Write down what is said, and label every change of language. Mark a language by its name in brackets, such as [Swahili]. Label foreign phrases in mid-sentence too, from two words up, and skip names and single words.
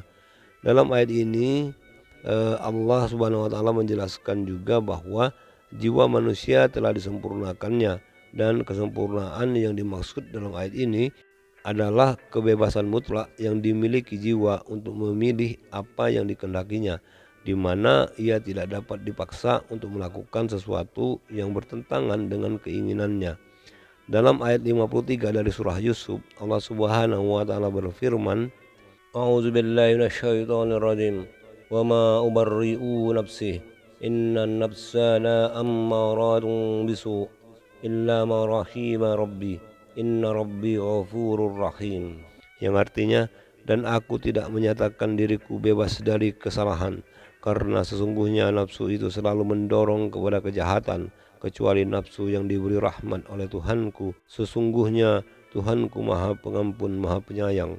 [Indonesian] Dalam ayat ini Allah [Arabic] سبحانه وتعالى [Indonesian] menjelaskan juga bahwa jiwa manusia telah disempurnakannya, dan kesempurnaan yang dimaksud dalam ayat ini adalah kebebasan mutlak yang dimiliki jiwa untuk memilih apa yang dikehendakinya, di mana ia tidak dapat dipaksa untuk melakukan sesuatu yang bertentangan dengan keinginannya. Dalam ayat 53 dari surah Yusuf, Allah [Arabic] سبحانه وتعالى [Indonesian] berfirman, [Arabic] أعوذ بالله من الشيطان الرجيم. وما أبرئ نفسي. إن النفس لأمارة بالسوء إلا ما رحم ربي. إن ربي غفور رحيم. [Indonesian] Yang artinya, dan aku tidak menyatakan diriku bebas dari kesalahan, karena sesungguhnya nafsu itu selalu mendorong kepada kejahatan, kecuali nafsu yang diberi rahmat oleh Tuhanku. Sesungguhnya Tuhanku Maha Pengampun, Maha Penyayang.